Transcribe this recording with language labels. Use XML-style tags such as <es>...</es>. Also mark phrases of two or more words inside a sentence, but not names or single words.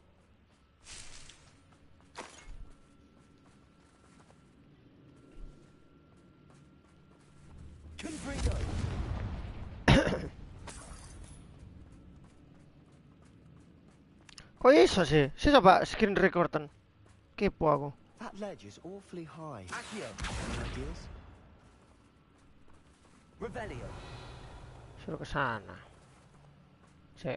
<en>Confringo!</en> <jv>Kok iso sih? Sih coba</jv> <en>screen recordan.</en> <jv>Kepo aku.</jv> <en>That ledge is awfully high. Accio! Any ideas? Revelio.</en> <id>Suruh ke sana. Cek.</id>